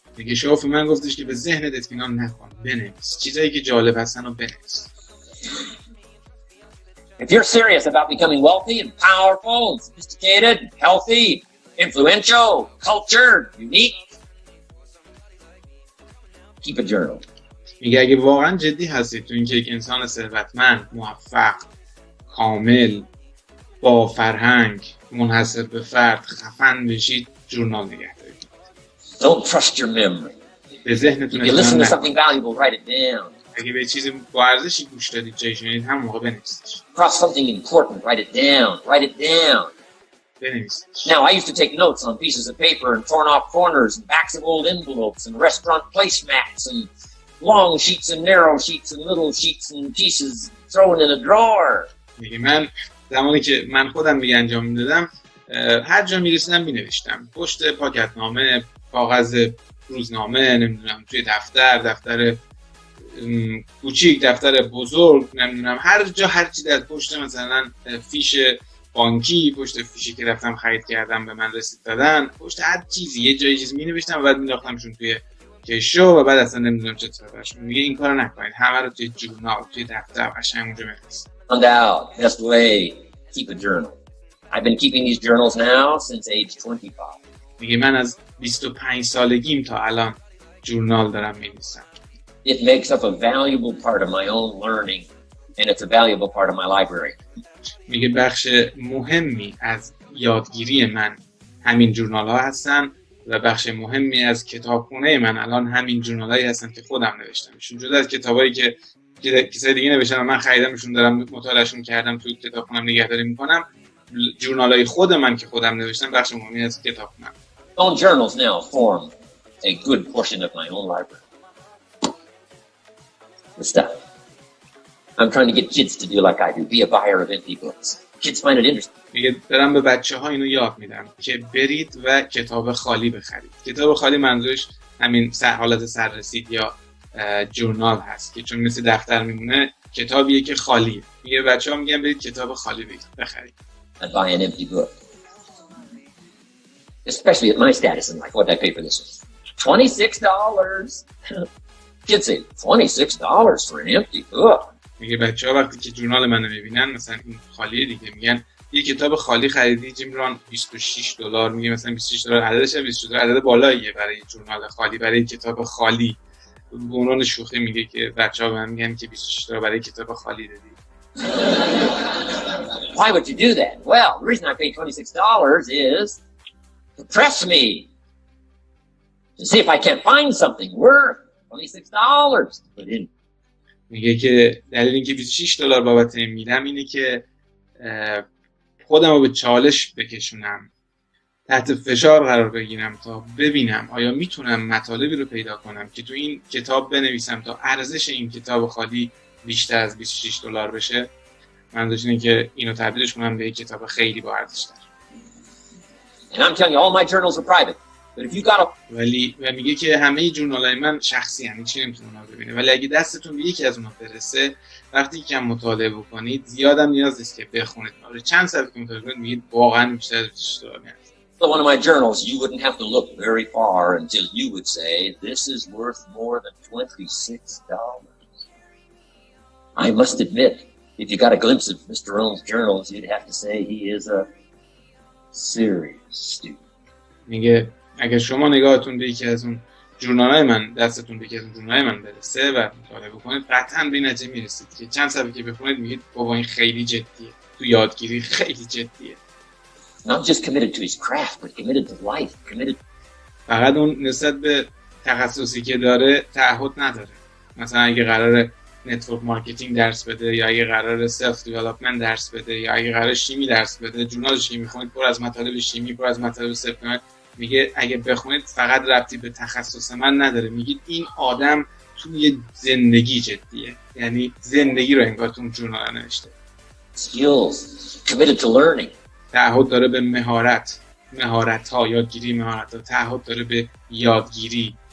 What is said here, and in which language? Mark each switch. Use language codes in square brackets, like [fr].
[fa] میگه شوف من گفتش که به ذهنت اطمینان نکن، بنویس، چیزایی که جالب هستن رو بنویس. [en] If you're serious about becoming wealthy and powerful and sophisticated, and healthy, influential, cultured, unique, keep a journal. [fa] میگه اگه واقعا جدی هستید تو اینکه یک انسان ثروتمند، موفق، کامل، با فرهنگ، منحصر به فرد، خفن بشید، جورنال نگه دارید. [en] Don't trust your memory. [fa] به ذهنتون [en] If you listen to something valuable, write it down. [fa] اگه به چیزی با ارزشی گوش دادید، جایی شنیدید، همون موقع بنویسیدش. [en] Cross something important, write it down. Write it down. [fa] بنویسیدش. [en] Now, I used to take notes on pieces of paper and torn off corners and backs of old envelopes and restaurant placemats and long sheets and narrow sheets and little sheets and pieces thrown in a drawer. [fa] میگه من زمانی که من خودم میگه انجام میدادم، هر جا میرسیدم مینوشتم، پشت پاکتنامه، کاغذ روزنامه، نمیدونم توی دفتر کوچیک، دفتر بزرگ، نمیدونم هر جا، هر چی در پشت مثلا فیش بانکی، پشت فیشی که رفتم خرید کردم به من رسید دادن، پشت هر چیزی یه جایی چیز مینوشتم و بعد مینداختمشون توی کشو و بعد اصلا نمیدونم چه طرفش. میگه این کارو نکنید، همه رو توی جورنال، توی دفتر قشنگ اونجا بنویسید. [en] Found out, best way, keep a journal. I've been keeping these journals now since age 25. [fa] میگه من از 25 سالگیم تا الان جورنال دارم می‌نویسم. [en] It makes up a valuable part of my own learning and it's a valuable part of my library. [fa] میگه بخش مهمی از یادگیری من همین جورنال ها هستن و بخش مهمی از کتابخونه من الان همین جورنال هایی هستن که خودم نوشتمشون، جدا از کتابایی که کسای دیگه نوشتن و من خریدمشون، دارم مطالعهشون کردم، توی کتابخونم نگهداری میکنم. جورنال های خود من که خودم نوشتم بخش مهمی از کتابخونم. [en] Own journals now form a good portion of my own library. The stuff. I'm trying to get kids to do like I do, be a buyer of empty books. Kids find it interesting. [fa] میگه دارم به بچه‌ها اینو یاد میدم که برید و کتاب خالی بخرید. کتاب خالی منظورش همین حالت سررسید یا جورنال هست که چون مثل دفتر میمونه، کتابیه که خالیه. میگه بچه‌ها میگن برید کتاب خالی بخرید. [en] I buy an empty book. Especially at my status in life. What did I pay for this one? $26. Kids say, $26 for an empty book. [fa] میگه بچه‌ها وقتی که جورنال منو میبینن، مثلا این خالیه دیگه، میگن یه کتاب خالی خریدی جیمران $26. میگه مثلا $26 عددش $26 عدد بالاییه برای جورنال خالی، برای کتاب خالی. به عنوان شوخی میگه که بچه‌ها به من میگن که $26 برای کتاب خالی دادی. [en] Why would you do that? Well, the reason I paid $26 is to press me to see if I can't find something worth $26 to put in. [fa] میگه که دلیل اینکه $26 بابت این میدم اینه که خودم رو به چالش بکشونم، تحت فشار قرار بگیرم تا ببینم آیا میتونم مطالبی رو پیدا کنم که تو این کتاب بنویسم تا ارزش این کتاب خالی بیشتر از $26 بشه. منظورش اینه که اینو تبدیلش کنم به یک کتاب خیلی با ارزش تر. [en] And I'm telling you, all my journals are private. But if you got a... [fa] و میگه که همه جورنالای من شخصی هستن، هیچ نمیتونه اونا رو ببینه، ولی اگه دستتون به یکی از اونها برسه، وقتی که مطالعه بکنید، زیادم نیاز نیست که بخونید. چند صفحه که مطالعه کنید میگید واقعا بیشتر از $26 میارزه. [en] So one of my journals, you wouldn't have to look very far until you would say, this is worth more than $26. I must admit, if you got a glimpse of Mr. Rohns' journals, you'd have to say he is a serious student. [fa] میگه اگه شما نگاهتون به یکی از اون ژورنال‌های من، دستتون به یکی از اون ژورنال‌های من برسه و مطالعه بکنید، قطعاً به نتیجه میرسید که چند صفحه که بخونید میگید بابا این خیلی جدیه، تو یادگیری خیلی جدیه. Not just committed to his craft, but committed to life, committed. فقط اون نسبت به تخصصی که داره تعهد نداره. مثلا اگه قراره نتورک مارکتینگ درس بده یا اگه قراره سلف دیولپمنت درس بده یا اگه قراره شیمی درس بده، جورنال شیمی خونید پر از مطالب شیمی، پر از مطالب سلف دیولپمنت، میگه اگه بخونید فقط ربطی به تخصص من نداره. میگید این آدم توی زندگی جدیه، یعنی زندگی رو انگار تو جورنال نوشته. [en] Skills, committed to learning. [fa] تعهد داره به مهارت‌ها، یادگیری مهارت‌ها، تعهد داره به یادگیری.